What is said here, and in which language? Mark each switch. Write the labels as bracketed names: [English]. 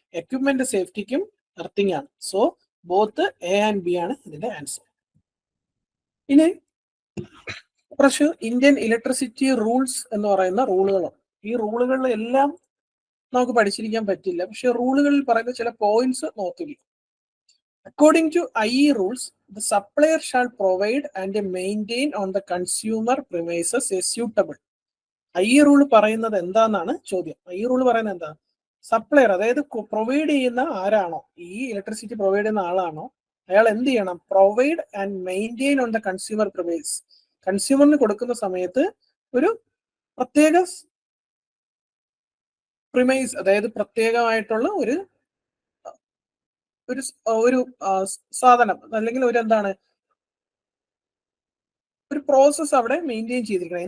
[Malayalam] Equipment സേഫ്റ്റിക്കും earthing ആണ്. [English] so both A and B [Malayalam] ആണ് ഇതിന്റെ ആൻസർ. ഇനി കുറച്ച് ഇന്ത്യൻ ഇലക്ട്രിസിറ്റി റൂൾസ് എന്ന് പറയുന്ന റൂളുകളുണ്ട്. ഈ റൂളുകളിലെല്ലാം നമുക്ക് പഠിച്ചിരിക്കാൻ പറ്റില്ല, പക്ഷെ റൂളുകളിൽ പറയുന്ന ചില പോയിന്റ്സ് നോക്കില്ല. [English] According to IE rules, the supplier shall provide and maintain on the consumer premises a suitable. [Malayalam] IE rule പറയുന്നത് എന്താണെന്നാണ് ചോദ്യം. IE rule പറയുന്നത് എന്താ? സപ്ലയർ, അതായത് പ്രൊവൈഡ് ചെയ്യുന്ന ആരാണോ, ഈ ഇലക്ട്രിസിറ്റി പ്രൊവൈഡ് ചെയ്യുന്ന ആളാണോ, അയാൾ എന്ത് ചെയ്യണം? [English] Provide and maintain on the consumer premise. [Malayalam] കൺസ്യൂമറിന് കൊടുക്കുന്ന സമയത്ത് ഒരു പ്രത്യേക പ്രിമൈസ്, അതായത് പ്രത്യേകമായിട്ടുള്ള ഒരു ഒരു സാധനം അല്ലെങ്കിൽ ഒരു എന്താണ് ഒരു പ്രോസസ് അവിടെ മെയിൻറ്റെയിൻ ചെയ്തിരിക്കണം.